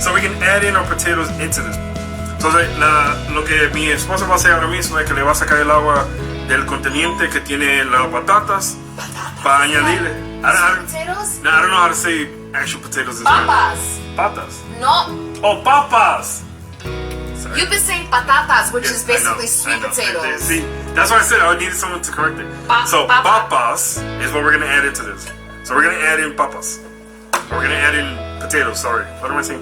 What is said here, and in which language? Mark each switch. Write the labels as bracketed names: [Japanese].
[English] So we can add in our potatoes into this. [Spanish] Entonces, lo que mi esposa va a hacer ahora mismo es que le va a sacar el agua del conteniente que tiene las patatas para añadirle. [English] Potatoes? No, I don't know how to say actual potatoes. [Spanish] Papas. Patas. [English] No. Oh, papas. Sorry. You've been saying patatas, which Yes, is basically I sweet know. potatoes. See, that's why I said I needed someone to correct it. So papas is what we're gonna add into this. So we're gonna add in papas. We're gonna add in potatoes. Sorry, what am I saying?